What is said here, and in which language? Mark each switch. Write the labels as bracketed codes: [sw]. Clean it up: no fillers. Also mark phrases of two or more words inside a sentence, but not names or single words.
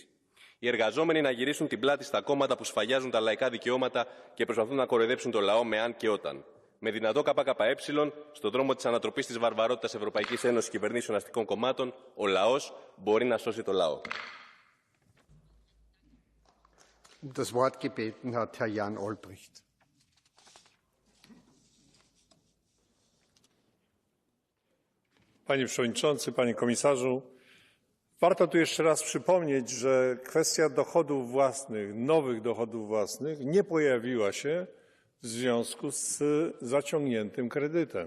[el] Οι εργαζόμενοι να γυρίσουν την πλάτη στα κόμματα που σφαγιάζουν τα λαϊκά δικαιώματα και προσπαθούν να κοροϊδέψουν το λαό με αν και όταν. Με δυνατό ΚΚΕ, στον δρόμο της ανατροπής της βαρβαρότητας Ευρωπαϊκής Ένωσης Κυβερνήσεων Αστικών Κομμάτων, ο λαός μπορεί να σώσει το λαό. [de] Das Wort gebeten hat Herr Jan Olbrycht. [pl] Panie Przewodniczący, Panie Komisarzu, warto tu jeszcze raz przypomnieć, że kwestia dochodów własnych, nowych dochodów własnych nie pojawiła się w związku z zaciągniętym kredytem.